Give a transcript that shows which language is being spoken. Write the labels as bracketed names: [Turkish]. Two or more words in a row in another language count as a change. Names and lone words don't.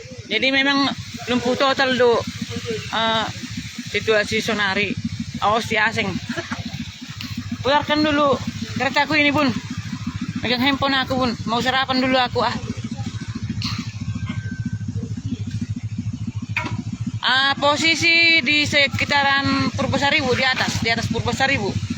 [Indonesian] Jadi memang lumpuh total do situasi sonari. Awas si asing. Putarkan dulu keretaku ini bun. Megang handphone aku bun. Mau sarapan dulu aku ah. Posisi di sekitaran Purbasari Bu, di atas Purbasari Bu.